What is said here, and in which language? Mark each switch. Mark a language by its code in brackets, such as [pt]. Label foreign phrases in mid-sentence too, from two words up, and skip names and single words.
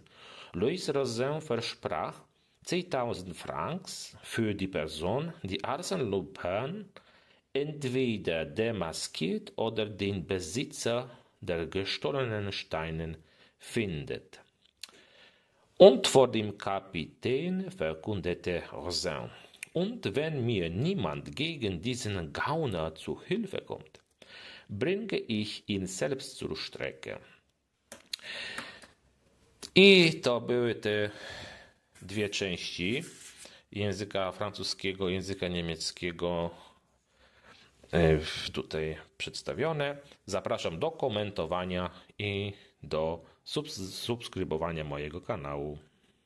[de] Louis Rosin versprach 10.000 Francs für die Person, die Arsène Lupin entweder demaskiert oder den Besitzer der gestohlenen Steine findet. Und vor dem Kapitän verkündete Rosin: Und wenn mir niemand gegen diesen Gauner zu Hilfe kommt, bringe ich ihn selbst zur Strecke. [pl] I to były te dwie części języka francuskiego, języka niemieckiego tutaj przedstawione. Zapraszam do komentowania i do subskrybowania mojego kanału.